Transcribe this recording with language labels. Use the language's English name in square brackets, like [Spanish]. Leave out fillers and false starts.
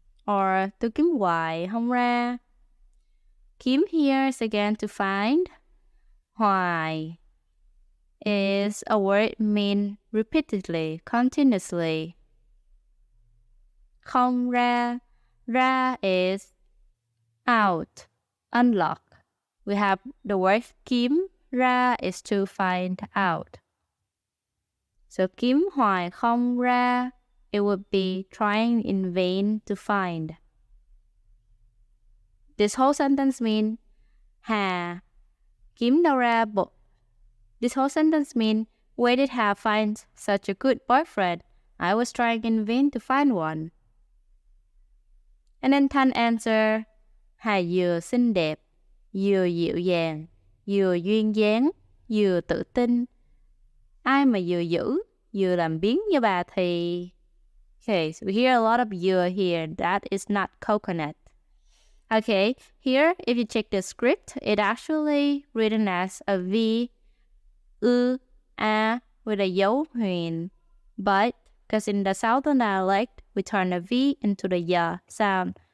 [Vietnamese] or tôi kiếm hoài không ra. [English] Kiếm here is again to find. Hoài is a word mean repeatedly, continuously. Không ra, ra is out, unlock. We have the word kiếm ra is to find out. So [Vietnamese] kiếm hoài không ra, [English] it would be trying in vain to find. This whole sentence means [Vietnamese] Hà kiếm đâu ra bộ. [English] This whole sentence means where did Hà find such a good boyfriend? I was trying in vain to find one. And then Thanh answer, [Vietnamese] Hà vừa xinh đẹp, vừa dịu dàng, vừa duyên dáng, vừa tự tin. Ai mà vừa dữ, vừa làm biếng như bà thì... [English] Okay, so we hear a lot of vừa here. That is not coconut. Okay, here, if you check the script, it actually written as a V, U, A with a dấu huyền. But, because in the southern dialect, we turn a V into the ya sound.